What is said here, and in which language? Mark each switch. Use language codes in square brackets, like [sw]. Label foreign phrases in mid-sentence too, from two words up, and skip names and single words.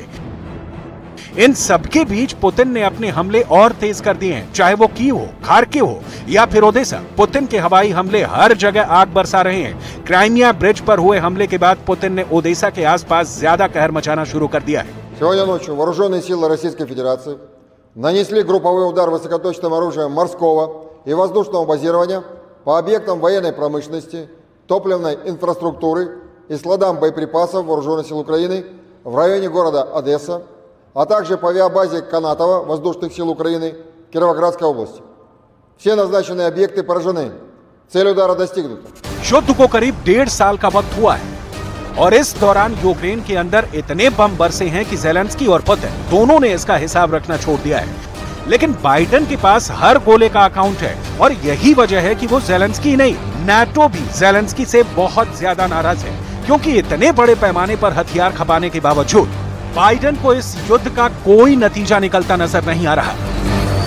[hi] इन सबके बीच पुतिन ने अपने हमले और तेज कर दिए हैं, चाहे वो कीव हो, खार्किव हो या फिर ओदेसा। पुतिन के हवाई हमले हर जगह आग बरसा रहे हैं। क्राइमिया ब्रिज पर हुए हमले के बाद पुतिन ने ओदेसा के आसपास ज्यादा कहर मचाना शुरू कर दिया है। [ru] Сегодня ночью вооруженные силы Российской Федерации нанесли групповой удар высокоточным оружием морского и воздушного базирования по объектам военной промышленности, топливной инфраструктуры и складам боеприпасов Вооруженных сил Украины в районе города Одесса, а также по авиабазе Канатова Воздушных сил Украины Кировоградской области. Все назначенные объекты поражены. Цель удара достигнута. [hi] युद्ध को करीब 1.5 साल का वक्त हुआ है और इस दौरान यूक्रेन के अंदर इतने बम बरसे हैं कि जेलेंस्की और पुतिन दोनों ने इसका हिसाब रखना छोड़ दिया है। लेकिन बाइडेन के पास हर गोले का अकाउंट है और यही वजह है कि वो जेलेंस्की नहीं, नाटो भी जेलेंस्की से बहुत ज्यादा नाराज है, क्योंकि इतने बड़े पैमाने पर हथियार खपाने के बावजूद बाइडेन को इस युद्ध का कोई नतीजा निकलता नजर नहीं आ रहा।